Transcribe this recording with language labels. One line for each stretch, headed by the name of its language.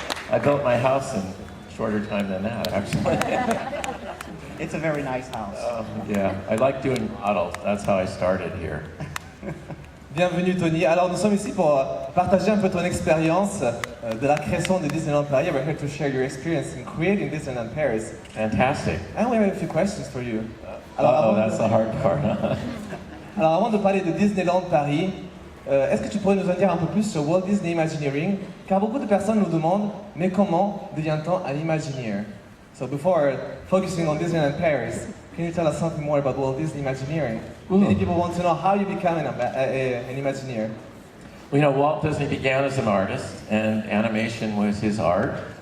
English: I built my house in a shorter time than that, actually. It's a very nice house. Yeah, I like doing models. That's how I started here.
French: Bienvenue Tony. Alors nous sommes ici pour partager un peu ton expérience de la création de Disneyland Paris.
English: We're here to share your experience in creating Disneyland Paris. Fantastic. And we have a few questions for you. That's the hard part, huh?
French: Alors avant de parler de Disneyland Paris, est-ce que tu pourrais nous en dire un peu plus sur Walt Disney Imagineering? Car beaucoup de personnes nous demandent, mais comment devient-on un Imagineer?
English: So before focusing on Disneyland Paris, can you tell us something more about Walt Disney Imagineering? Many people want to know how you become an Imagineer. Well, you know, Walt Disney began as an artist, and animation was his art.